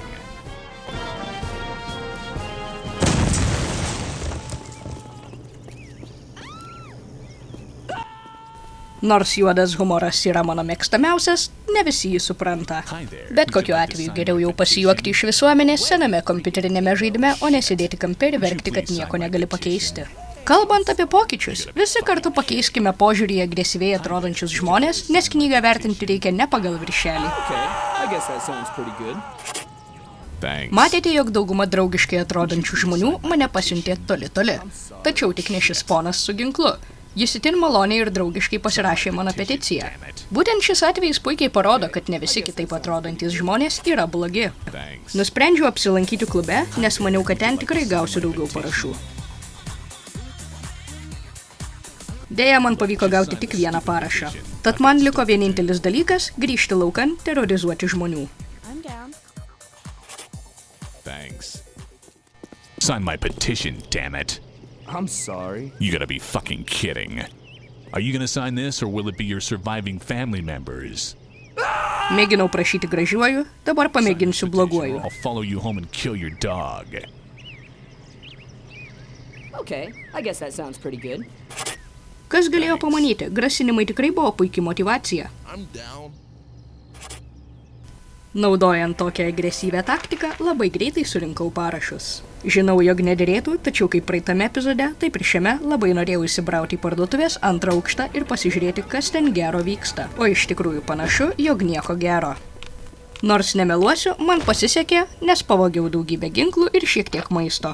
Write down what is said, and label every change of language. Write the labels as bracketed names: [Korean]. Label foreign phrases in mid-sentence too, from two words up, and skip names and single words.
[Lithuanian] Nors juodas humoras yra mano mėgstamiausias, ne visi jį supranta. Bet kokiu atveju geriau jau pasijuokti iš visuomenės sename kompiuterinėme žaidime, o nesėdėti kampe ir verkti, kad nieko negali pakeisti. Kalbant apie pokyčius, visi kartu pakeiskime požiūrį į agresyviai atrodančius žmonės, nes knygą vertinti reikia ne pagal viršelį. [English] Okay, I guess that sounds pretty good. Thanks. [Lithuanian] Matėte, jog dauguma draugiškai atrodančių žmonių mane pasiuntė toli. Tačiau tik ne šis ponas su ginklu. Jis itin maloniai ir draugiškai pasirašė mano peticiją. Būtent šis atvejis puikiai parodo, kad ne visi kitaip atrodantis žmonės yra blogi. Nusprendžiau apsilankyti klube, nes maniau, kad ten tikrai gausiu daugiau parašų. Deja, man pavyko gauti tik vieną parašą. Tad man liko vienintelis dalykas – grįžti laukan, terorizuoti žmonių. [English] I'm down. Thanks. Sign my petition, damn it. I'm sorry. You gotta be fucking kidding. Are you gonna sign this or will it be your surviving family members? [Lithuanian] Mėginau prašyti gražiuoju, dabar pamėginsiu bloguoju. [English] I'll follow you home and kill your dog. Okay, I guess that sounds pretty good. [Lithuanian] Kas galėjo pamanyti, grasinimai tikrai buvo puikia motyvacija. [English] I'm down. [Lithuanian] Naudojant tokią agresyvę taktiką, labai greitai surinkau parašus. Žinau, jog nederėtų, tačiau kaip praeitame epizode, taip ir šiame labai norėjau įsibrauti į parduotuvės 2 aukštą ir pasižiūrėti, kas ten gero vyksta. O iš tikrųjų panašu, jog nieko gero. Nors nemeluosiu, man pasisekė, nes pavogiau daugybę ginklų ir šiek tiek maisto.